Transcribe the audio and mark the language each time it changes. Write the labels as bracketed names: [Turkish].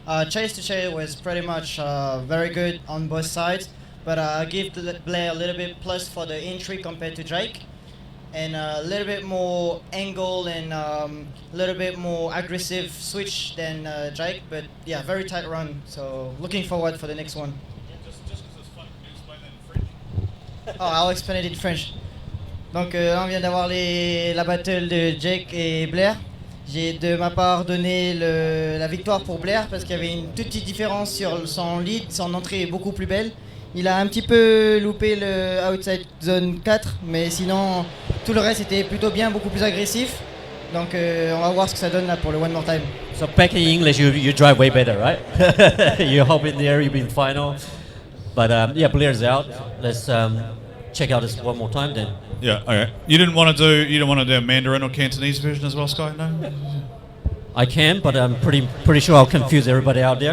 [English] Chase to chase was pretty much very good on both sides, but I give Blair a little bit plus for the entry compared to Jake, and a little bit more angle and a little bit more aggressive switch than Jake, but yeah, very tight run. So looking forward for the next one. Oh, I'll explain it in French. [French] Donc là, on vient d'avoir la battle de Jake et Blair. J'ai de ma part donné la victoire pour Blair parce qu'il y avait une toute petite différence sur son lead, son entrée est beaucoup plus belle. Il a un petit peu loupé le outside zone 4, mais sinon tout le reste était plutôt bien, beaucoup plus agressif. Donc on va voir ce que ça donne là pour le one more time. [English] So back in English, you drive way better, right? You hop in there, you've been final. But yeah, Blair's out. Let's check out this one more time then. Yeah, okay. You didn't want to do a Mandarin or Cantonese version as well, Sky? No. I can, but I'm pretty sure I'll confuse everybody out there.